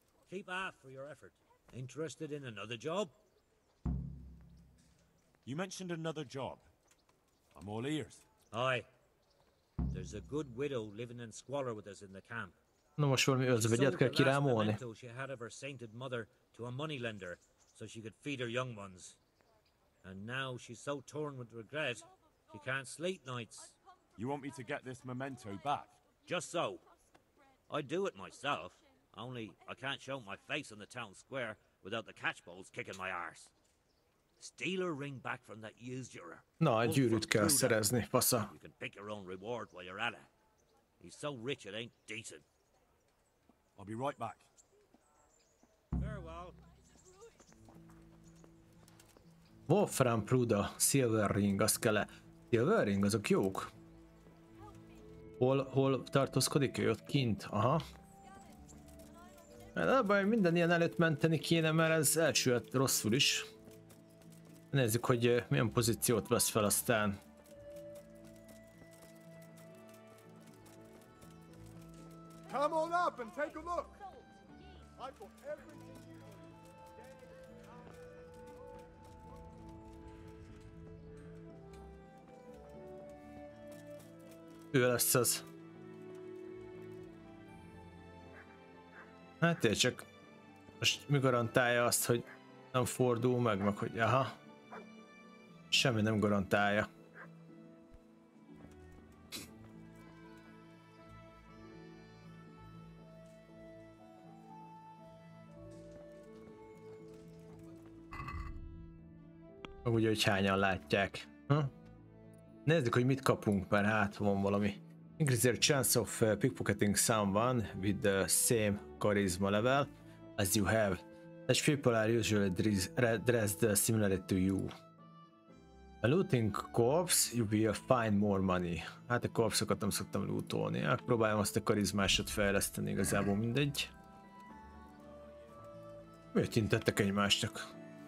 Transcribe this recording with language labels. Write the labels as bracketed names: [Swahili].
[English] Keep half for your effort. Interested in another job? You mentioned another job. I'm all ears. Aye. There's a good widow living in squalor with us in the camp. [Hungarian] Na most valami özvegyet kell kirámolni. [English] She had of her sainted mother to a moneylender so she could feed her young ones. And now she's so torn with regret, she can't sleep nights. You want me to get this memento back? Just so. I'd do it myself, only I can't show my face on the town square without the catchballs kicking my arse. Steal her ring back from that usurer. [Hungarian] Na, egy gyűrűt kell szerezni, fasza. [English] You can pick your own reward while you're at it. He's so rich it ain't decent. I'll be right back. Farewell. [Hungarian] Wolfram Pruda, Silver Ring, azt kell-e? Silver Ring, azok jók. Hol tartózkodik ő? Ott kint, aha. De baj, minden ilyen előtt menteni kéne, mert ez elsülhet rosszul is. Nézzük, hogy milyen pozíciót vesz fel aztán. [English] Come on up and take a look. I've got everything you need. [Hungarian] Ő lesz az. Hát én csak most mi garantálja azt, hogy nem fordul meg hogy aha. Semmi nem garantálja. Úgy, hogy hányan látják. Nézzük, hogy mit kapunk, mert hát van valami. [English] Increase your chance of pickpocketing someone with the same charisma level as you have. Such people are usually dressed similarly to you. A looting corpse, you will find more money. [Hungarian] Hát a corpsokat nem szoktam lootolni. Próbálom azt a karizmásot fejleszteni, igazából mindegy. Miért intettek egymásnak?